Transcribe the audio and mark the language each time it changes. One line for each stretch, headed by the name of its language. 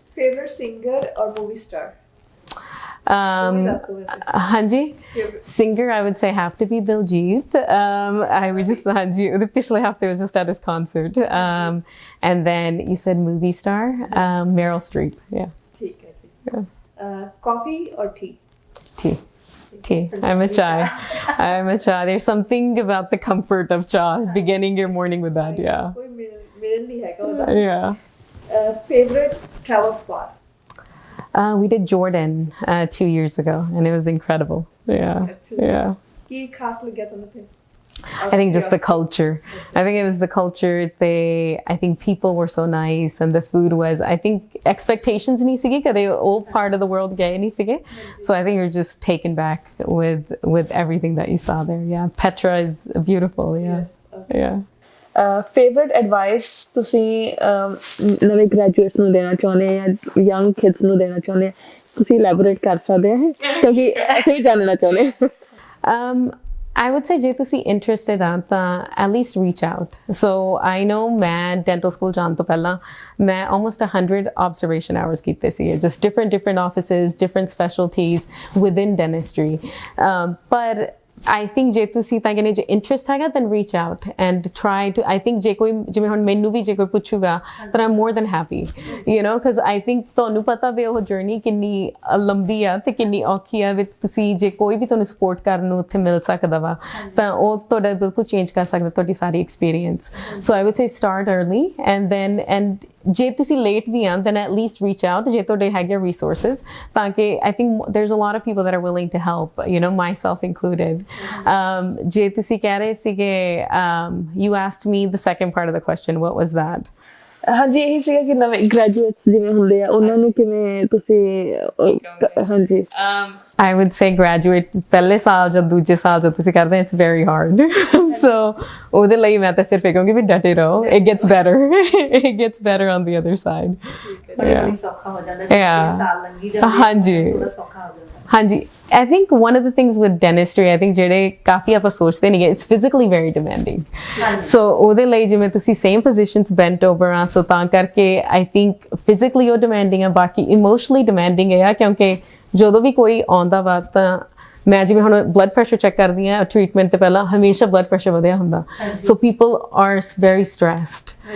English: favorite singer or movie star ਹਾਂਜੀ singer I would say have to be Diljit. I would just
Punjabi: ਹਾਂਜੀ ਉਹਦੇ ਪਿਛਲੇ ਹਫਤੇ
English: was just at his concert. And then you said movie star Meryl Streep. Yeah.
Punjabi: ਠੀਕ ਹੈ ਜੀ
English: coffee or tea? Tea. I'm a chai. There's something about the comfort of chai beginning your morning with that. Yeah.
Punjabi: ਕੋਈ ਮਿਲਣ ਨਹੀਂ ਹੈਗਾ ਉਹਦਾ
English: Yeah. Favourite travel spot? We did Jordan 2 years ago, and it was incredible. Yeah, yeah.
Punjabi: ਕੀ ਖਾਸ ਲੱਗਿਆ ਤੁਹਾਨੂੰ ਤੇ?
English: I think just the culture. I think it was the culture. I think people were so nice, and the food was. I think expectations
Punjabi: nahi sige
English: because they all part of the world gay nahi sige. So I think you're just taken back with everything that you saw there. Yeah, Petra is beautiful. Yeah, yeah. Favorite advice
Punjabi: ਤੁਸੀਂ ਨਵੇਂ graduates ਨੂੰ ਦੇਣਾ ਚਾਹੁੰਦੇ ਜਾਂ young kids ਨੂੰ ਦੇਣਾ ਚਾਹੁੰਦੇ ਤੁਸੀਂ elaborate ਕਰ ਸਕਦੇ ਹੋ ਕਿਉਂਕਿ ਅਸੀਂ ਵੀ ਜਾਣਨਾ ਚਾਹੁੰਦੇ
English: I would say ਜੇ ਤੁਸੀਂ interested ਆ ਤਾਂ at least reach out. So I know ਮੈਂ dental school
Punjabi: ਜਾਣ ਤੋਂ ਪਹਿਲਾਂ ਮੈਂ
English: almost 100 observation hours ਕੀਤੇ ਸੀ, just different offices, different specialties within dentistry. But I think
Punjabi: ਜੇ ਤੁਸੀਂ ਤਾਂ ਕਹਿੰਦੇ ਜੇ
English: interest ਹੈਗਾ then reach out and try to.
Punjabi: I think ਜੇ ਕੋਈ ਜਿਵੇਂ ਹੁਣ ਮੈਨੂੰ ਵੀ ਜੇ ਕੋਈ ਪੁੱਛੂਗਾ
English: then I'm more than happy, you know, because I think
Punjabi: ਤੁਹਾਨੂੰ ਪਤਾ ਵੀ ਉਹ journey ਕਿੰਨੀ ਲੰਬੀ ਆ ਤੇ ਕਿੰਨੀ ਔਖੀ ਆ ਵੀ ਤੁਸੀਂ ਜੇ ਕੋਈ ਵੀ ਤੁਹਾਨੂੰ ਸਪੋਰਟ ਕਰਨ ਨੂੰ ਉੱਥੇ ਮਿਲ ਸਕਦਾ ਵਾ ਤਾਂ ਉਹ ਤੁਹਾਡਾ ਬਿਲਕੁਲ ਚੇਂਜ ਕਰ ਸਕਦਾ ਤੁਹਾਡੀ ਸਾਰੀ experience.
English: So I would say start early and ਜੇ ਤੁਸੀਂ late ਵੀ ਆ then at least reach out
Punjabi: ਜੇ ਤੁਹਾਡੇ ਹੈਗੇ
English: resources ਤਾਂ ਕਿ I think there's a lot of people that are willing to help, you know, myself included.
Punjabi: ਜੇ ਤੁਸੀਂ ਕਹਿ ਰਹੇ ਸੀਗੇ
English: you asked me the second part of the question, what was that?
Punjabi: ਹਾਂਜੀ ਇਹੀ ਸੀਗਾ ਕਿ ਨਵੇਂ ਗ੍ਰੈਜੂਏਟਸ ਜਿਵੇਂ ਹੁੰਦੇ ਆ ਉਹਨਾਂ ਨੂੰ ਕਿਵੇਂ ਤੁਸੀਂ ਹਾਂਜੀ I would say graduate ਪਹਿਲੇ ਸਾਲ ਜਾਂ ਦੂਜੇ ਸਾਲ ਜੋ ਤੁਸੀਂ ਕਰਦੇ
English: it's very hard.
Punjabi: So ਉਹਦੇ ਲਈ ਮੈਂ ਤਾਂ ਸਿਰਫ ਇਹ ਕਹੂੰਗੀ ਵੀ ਡਟੇ ਰਹੋ,
English: it gets better on the other side.
Punjabi: ਬੜੀ ਸੌਖਾ ਹੋ ਜਾਂਦਾ ਹੈ ਸਾਲ ਲੰਘੀ ਜਾਂਦੇ ਹਾਂਜੀ ਥੋੜਾ ਸੌਖਾ ਹੋ ਜਾਂਦਾ ਹਾਂਜੀ.
English: I think one of the things with dentistry, I think
Punjabi: ਜਿਹੜੇ ਕਾਫੀ ਆਪਾਂ ਸੋਚਦੇ ਨਹੀਂ
English: it's physically very demanding.
Punjabi: So ਉਹਦੇ ਲਈ ਜਿਵੇਂ ਤੁਸੀਂ same positions bent over ਆ so ਤਾਂ ਕਰਕੇ I think physically ਉਹ demanding ਆ, ਬਾਕੀ emotionally demanding ਹੈ ਕਿਉਂਕਿ ਜਦੋਂ ਵੀ ਕੋਈ ਆਉਂਦਾ ਵਾ ਤਾਂ ਮੈਂ ਜਿਵੇਂ ਹੁਣ ਬਲੱਡ ਪ੍ਰੈਸ਼ਰ ਚੈੱਕ ਕਰਦੀ ਹਾਂ ਟ੍ਰੀਟਮੈਂਟ ਤੋਂ ਪਹਿਲਾਂ ਹਮੇਸ਼ਾ ਬਲੱਡ ਪ੍ਰੈਸ਼ਰ ਵਧਿਆ ਹੁੰਦਾ ਸੋ
English: people are very stressed